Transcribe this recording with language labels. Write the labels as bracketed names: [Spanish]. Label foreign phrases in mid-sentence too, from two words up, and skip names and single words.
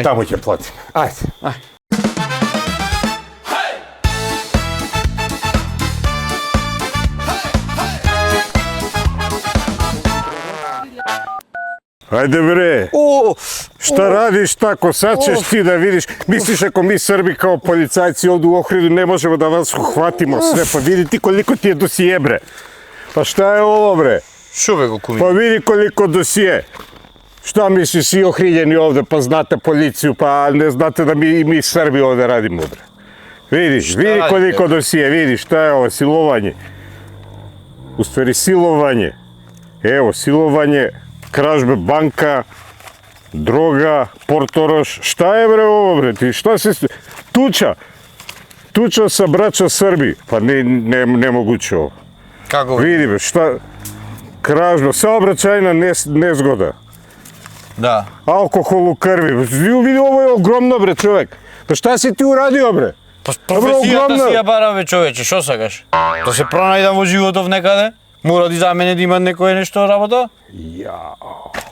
[Macedonian] таму ќе платиме. Ајде. Ајде бре. [Serbian] Шта радиш тако? Сад ćeš ти да видиш. Мислиш ако ми Срби као полицајци овде у Охриду не можеме да вас ухватимо све. Па види ти колико ти е досие бре. Па шта е ово бре? [Macedonian] Шо бе го куми? [Serbian] Па види колико досие. Šta misliš, svi ohriljeni ovde, pa znate policiju, pa ne znate da mi Srbi ovde radimo, bre. Vidiš, vidi koliko dosije, vidiš, šta je ovo, silovanje. U stvari, silovanje. Evo, silovanje, kražbe banka, droga, portoroš. Šta je, bre, ovo, bre, ti, šta se... Tuča. Tuča sa braća Srbi. Pa nemoguće ovo. Како? Vidi, bre, šta... Kražba, saobraćajna nezgoda. Да. Алкохол у крви. Види, ово е огромно, бре, човек. Па шта си ти урадио, бре? [Macedonian] Па професијата си ја бараме, човече, шо сакаш? Да се пронајдам во животов некаде? Мора да за мене да има некој нешто работа?